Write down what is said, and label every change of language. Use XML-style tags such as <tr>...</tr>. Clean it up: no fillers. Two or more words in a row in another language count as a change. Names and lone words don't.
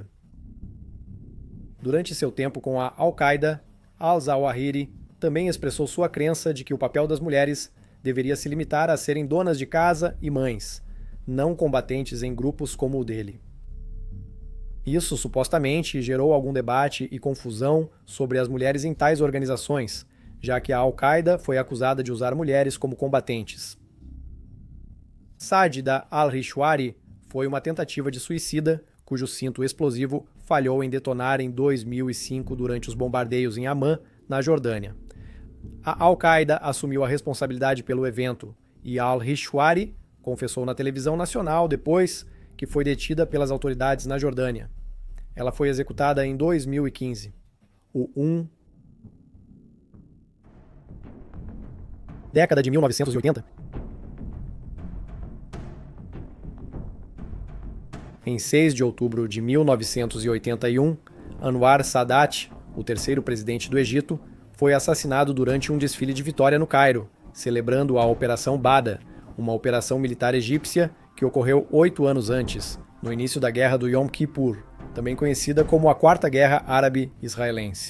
<pt>Durante seu tempo com a Al-Qaeda, Al-Zawahiri também expressou sua crença de que o papel das mulheres deveria se limitar a serem donas de casa e mães, não combatentes em grupos como o dele. Isso supostamente gerou algum debate e confusão sobre as mulheres em tais organizações, já que a Al-Qaeda foi acusada de usar mulheres como combatentes. Sajida al-Rishwari foi uma tentativa de suicida, cujo cinto explosivo falhou em detonar em 2005 durante os bombardeios em Amman, na Jordânia. A Al-Qaeda assumiu a responsabilidade pelo evento e al-Rishwari confessou na televisão nacional depois que foi detida pelas autoridades na Jordânia. Ela foi executada em 2015. Década de 1980. Em 6 de outubro de 1981, Anwar Sadat, o terceiro presidente do Egito, foi assassinado durante um desfile de vitória no Cairo, celebrando a Operação Bada, uma operação militar egípcia que ocorreu 8 anos antes, no início da Guerra do Yom Kippur, também conhecida como a Quarta Guerra Árabe-Israelense.</pt>